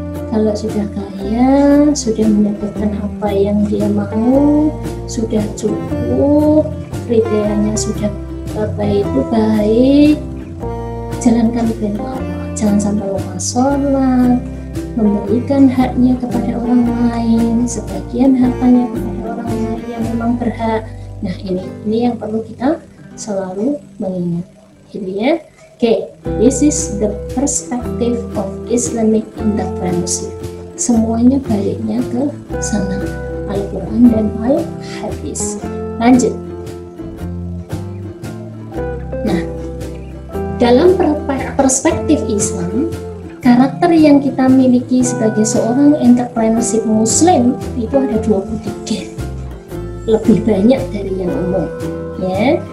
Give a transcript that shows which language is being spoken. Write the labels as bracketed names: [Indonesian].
[Indonesian] Kalau sudah kaya, sudah mendapatkan apa yang dia mau, sudah cukup, kriterianya sudah apa itu baik, jalankan perintah Allah. Jangan sampai lupa sholat, memberikan haknya kepada orang lain, sebagian hartanya kepada orang lain yang memang berhak. Nah, ini yang perlu kita selalu mengingat, gitu ya. [English] Oke, this is the perspective of Islamic entrepreneurship. [Indonesian] Semuanya baliknya ke sana, Al-Quran dan Al-Hadis. Lanjut. Nah, dalam perspektif Islam, karakter yang kita miliki sebagai seorang entrepreneurship muslim itu ada 23, lebih banyak dari yang umum, ya.